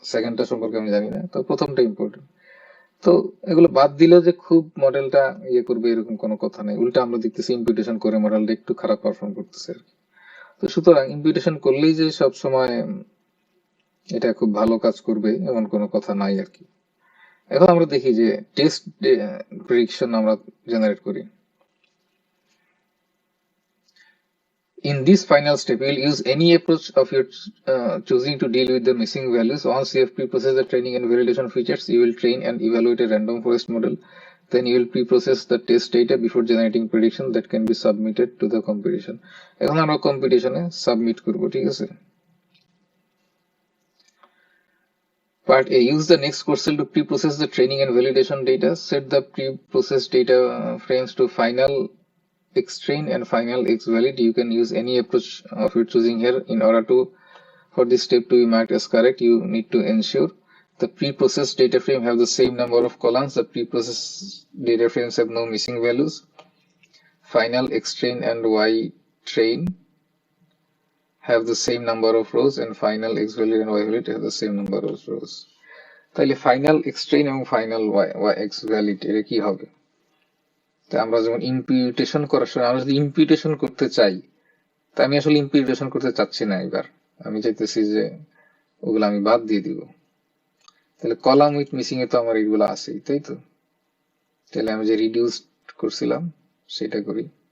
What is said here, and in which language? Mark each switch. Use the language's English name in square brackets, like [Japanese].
[Bangla] সেকেন্ডটা সম্পর্কে আমি জানি না, তো প্রথমটা ইম্পর্টেন্ট। তো এগুলো বাদ দিলেও যে খুব মডেলটা ইয়ে করবে এরকম কোনো কথা নেই, উল্টা আমরা দেখতেছি ইম্পিউটেশন করে মডেলটা একটু খারাপ পারফর্ম করতেছে আর কি। তো সুতরাং ইম্পিউটেশন করলেই যে সব সময় এটা খুব ভালো কাজ করবে এমন কোনো কথা নাই আর কি। এখন আমরা দেখি যে টেস্ট প্রেডিকশন আমরা জেনারেট করি। [English] In this final step, you will use any approach of your choosing to deal with the missing values. Once you have pre-processed the training and validation features, you will train and evaluate a random forest model. Then you will pre-process the test data before generating prediction that can be submitted to the competition. [Bangla] এখন আমরা কম্পিটিশনে submit করব, ঠিক আছে? [English] Part A. Use the next core cell to pre-process the training and validation data. Set the pre-processed data frames to final xtrain and final xvalid. You can use any approach of your choosing here. In order for this step to be marked as correct, you need to ensure the pre-processed data frame have the same number of columns. The pre-processed data frames have no missing values. Final xtrain and ytrain have the same number of rows, and final xvalid and yvalid have the same number of rows. [Bangla] তাহলে final xtrain এবং final xvalid এর কি হবে? তা আমরা যেমন ইম্পিউটেশন করার সময় আমরা যদি ইম্পিউটেশন করতে চাই, তা আমি আসলে ইম্পিউটেশন করতে চাচ্ছি না, এবার আমি চাইতেছি যে ওগুলো আমি বাদ দিয়ে দিব। তাহলে কলাম উইথ মিসিং এ তো আমার এগুলো আছেই, তাই তো? তাহলে আমি যে রিডিউস করছিলাম সেটা করি।